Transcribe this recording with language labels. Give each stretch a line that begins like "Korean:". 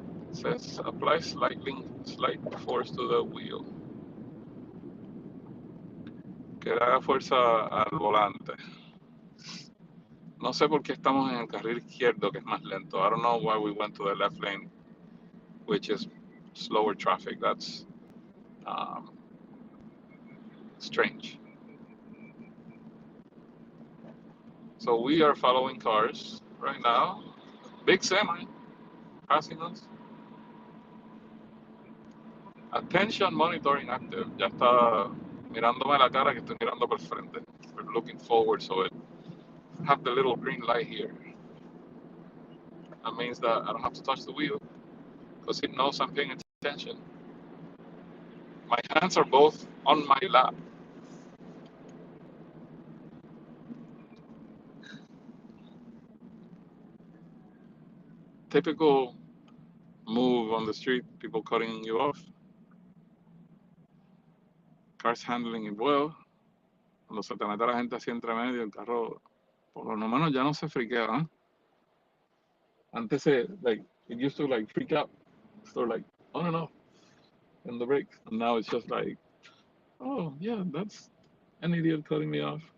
English: It says apply slight force to the wheel.
Spanish: Que le haga fuerza al volante. No sé por qué estamos en el carril izquierdo, que es más lento.
English: I don't know why we went to the left lane, which is slower traffic. That's strange. So we are following cars right now. Big semi passing us. Attention monitoring active.
Spanish: Ya está mirándome la cara que estoy mirando por frente.
English: We're looking forward, so it have the little green light here. That means that I don't have to touch the wheel because it knows I'm paying attention. My hands are both on my lap. Typical move on the street, people cutting you off. Cars handling it well.
Spanish: Cuando se te mete la gente así entre medio, el carro, por lo menos ya no se friquea, ¿eh? Antes
English: it used to like freak out. So like, oh no, and the brakes. And now it's just like, oh yeah, that's an idiot cutting me off.